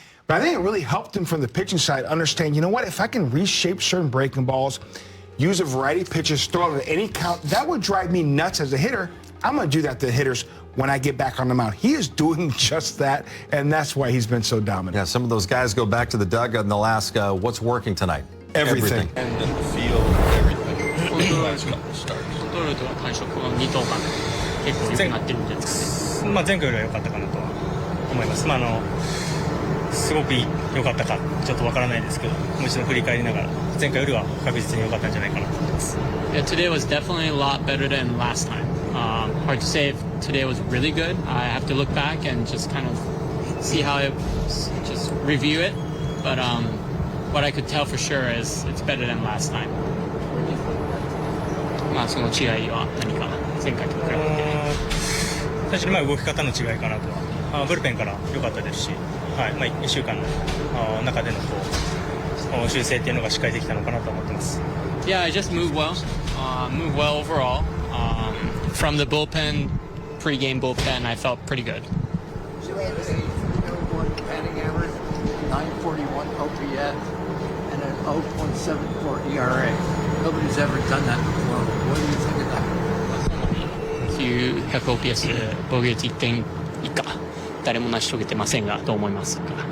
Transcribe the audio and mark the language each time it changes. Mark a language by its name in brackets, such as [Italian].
[English] But I think it really helped him from the pitching side understand, you know what, if I can reshape certain breaking balls, use a variety of pitches, throw it at any count, that would drive me nuts as a hitter. I'm going to do that to hitters when I get back on the mound. He is doing just that, and that's why he's been so dominant. Yeah, some of those guys go back to the dugout and they'll ask, what's working tonight? Everything. And in the field, everything. For the last couple of starts. [Japanese] ストレートは感触の2投間で結構良くなってるんじゃないですかね。前回よりは良かったかなとは思います。すごく良かったかちょっとわからないですけど、もう一度振り返りながら前回よりは確実に良かったんじゃないかなと思ってます。 [English] Yeah, today was definitely a lot better than last time. Hard to say if today was really good. I have to look back and just kind of see how it, just review it. But what I could tell for sure is it's better than last time. [Japanese] その違いは何か前回と比べて。最初に動き方の違いかなとは、ブルペンから良かったですし、1週間の中での修正っていうのがしっかりできたのかなと思ってます。 [English] Yeah, I just moved well. Moved well overall. From the bullpen, pre-game bullpen, I felt pretty good. Batting average, 941 OPS, and an 0.74 ERA. Nobody's ever done that before. What do you think of that? [Japanese] 900 OPS 防御率1点以下誰も成し遂げてませんがどう思いますか？